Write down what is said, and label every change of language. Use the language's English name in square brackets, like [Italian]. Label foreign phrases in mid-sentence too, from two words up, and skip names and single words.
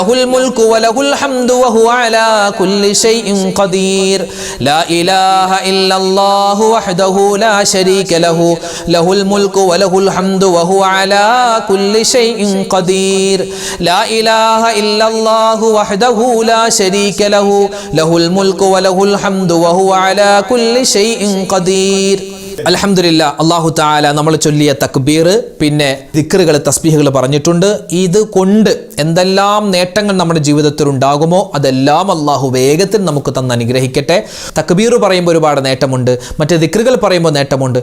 [Arabic] الملك وله الحمد وهو على كل شيء قدير لا إله إلا الله وحده لا شريك له له الملك وله الحمد وهو على كل شيء قدير لا إله إلا الله وحده لا شريك له له الملك وله الحمد وهو على كل شيء قدير [Malayalam] അൽഹംദുലില്ലാ അല്ലാഹു തആല നമ്മൾ ചൊല്ലിയ തക്ബീർ പിന്നെ ദിക്റുകൾ തസ്ബീഹുകൾ പറഞ്ഞിട്ടുണ്ട്. ഇത് കൊണ്ട് എന്തെല്ലാം നേട്ടങ്ങൾ നമ്മുടെ ജീവിതത്തിൽ ഉണ്ടാകുമോ അതെല്ലാം അല്ലാഹു വേഗത്തിൽ നമുക്ക് തന്ന് അനുഗ്രഹിക്കട്ടെ. തക്ബീർ പറയുമ്പോൾ ഒരുപാട് നേട്ടമുണ്ട്, മറ്റ് ദിക്റുകൾ പറയുമ്പോൾ നേട്ടമുണ്ട്.